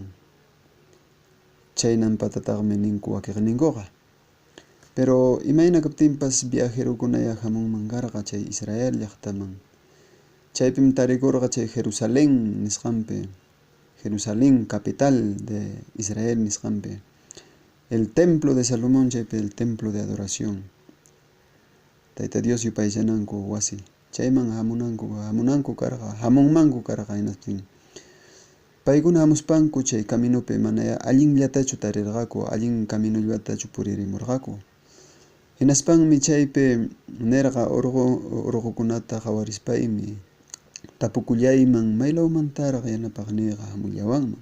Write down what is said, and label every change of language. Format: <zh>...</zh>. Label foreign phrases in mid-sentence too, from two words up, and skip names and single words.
<qu>Chaynanpatataqmi ninku wakiqninkuqa. Pero imayna kaptinpas viajerukunaya hamunman karqa chay Israel llaqtaman. Chaypim tarikurqa chay Jerusalén nisqanpi, Jerusalén</qu> <es>capital de Israel</es> <qu>nisqanpi,</qu> <es>el templo de Salomón chaypi el templo de adoración.</es> <qu>Tayta Dios yupaychananku wasi. Chayman hamunanku karqa, hamunmanku karqa hinastin. Paykuna hamuspanku chay caminopi manaya allinllatachu tarirqaku, allin caminullatachu puririmurqaku. Hinaspanmi chaypi nirqa urqukunata qawarispaymi tapukullayman maylawmantaraq yanapaqniyqa hamullawanman.</qu>